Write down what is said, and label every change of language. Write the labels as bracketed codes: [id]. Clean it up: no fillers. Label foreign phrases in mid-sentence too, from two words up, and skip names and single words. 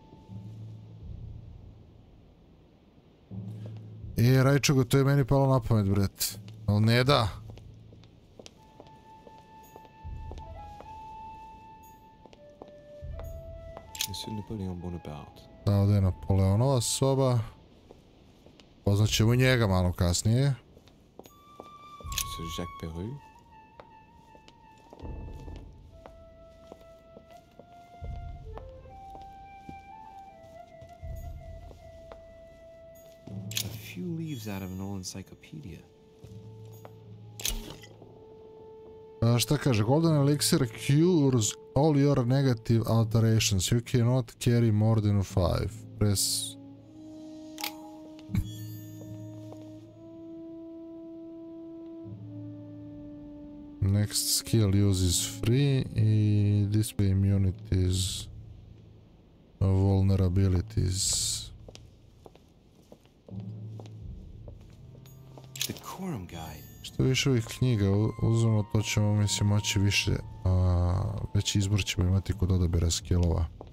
[sr] Rajčogo, to je meni palo na pamet, bret. Ali ne da. Da, ovdje je Napoleonova soba. Poznaćemo njega malo kasnije. [en] Few leaves out of an old encyclopedia. [sr] Šta kaže? [en] Golden elixir cures all your negative alterations. You cannot carry more than 5. Press. Next skill uses free i display immunities, vulnerabilities. [sr] Što više ovih knjiga uzmemo, to ćemo, mislim, moći više, veći izbor ćemo imati kod odabira skillova.